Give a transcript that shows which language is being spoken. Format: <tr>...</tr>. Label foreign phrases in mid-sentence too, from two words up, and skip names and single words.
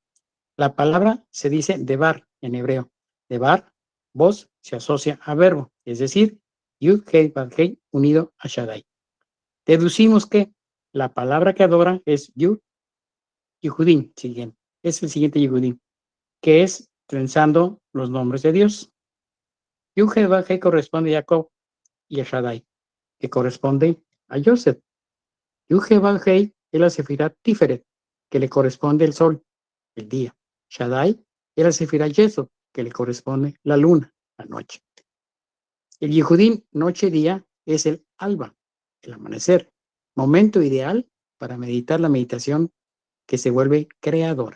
<es>La palabra se dice devar en hebreo. Devar, voz, se asocia a verbo, es decir, Yud-Heh-Vav-Heh unido a Shaddai. Deducimos que la palabra que adora es Yud, Yehudim, siguiente. Es el siguiente Yehudim, que es trenzando los nombres de Dios. Yud-Heh-Vav-Heh corresponde a Jacob y a Shaddai, que corresponde a Joseph. Yud-Heh-Vav-Heh es la Sefirá Tiferet, que le corresponde el sol, el día. Shaddai es la Sefirá Yesod, que le corresponde la luna, la noche. El Yehudim, noche-día, es el alba, el amanecer, momento ideal para meditar la meditación que se vuelve creadora.</es>